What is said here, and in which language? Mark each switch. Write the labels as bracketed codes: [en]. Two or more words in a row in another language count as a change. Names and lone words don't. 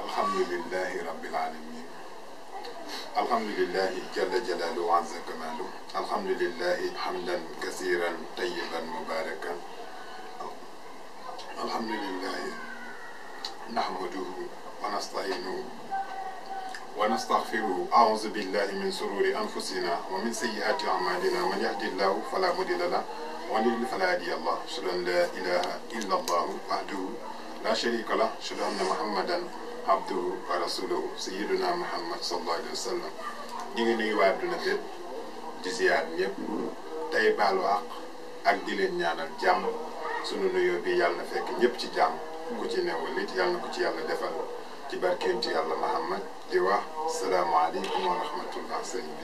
[ar] الحمد لله رب العالمين الحمد لله جل جلاله وعز كماله الحمد لله حمدا كثيرا طيبا مباركا الحمد لله نحمده ونستعينه ونستغفره أعوذ بالله من شرور أنفسنا ومن سيئات أعمالنا من يهده الله فلا مضل له ومن يضلل فلا هادي له أشهد أن لا إله إلا الله وحده لا شريك له أشهد أن محمدا عبده ورسوله سيدنا محمد صلى الله عليه وسلم [wo] ñi ngi nuyu waa adduna bépp di ziyaar ñëpp tey baalu ak di leen ñaanal jàmm sunu nuyoo bi yàlla na fekk ñëpp ci jàmm ku ci newul it yàlla na ko ci yàlla defal ci barkeenti yàlla muhammad di wax [ar] السلام عليكم ورحمة الله [wo] sëñ bi.